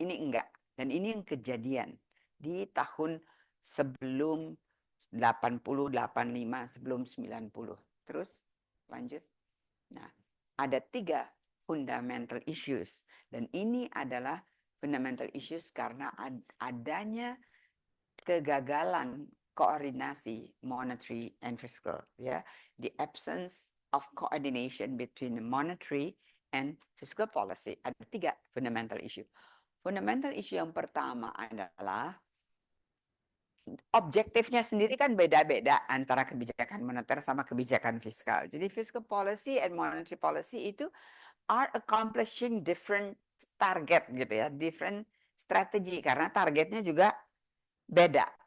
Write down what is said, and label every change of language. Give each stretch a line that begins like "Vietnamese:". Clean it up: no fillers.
Indonesian: Ini enggak. Dan ini yang kejadian di tahun sebelum 80, 85, sebelum 90. Terus lanjut. Nah, ada 3 fundamental issues. Dan ini adalah fundamental issues karena adanya kegagalan koordinasi
English: monetary and fiscal. Ya, the absence of coordination between monetary and fiscal policy.
Indonesian: Ada 3 fundamental issue. Fundamental issue yang pertama adalah objektifnya sendiri kan beda-beda antara kebijakan moneter sama kebijakan fiskal. Jadi
English: fiscal policy and monetary policy
Indonesian: itu
English: are accomplishing different target
Indonesian: gitu ya,
English: different strategy
Indonesian: karena targetnya juga beda.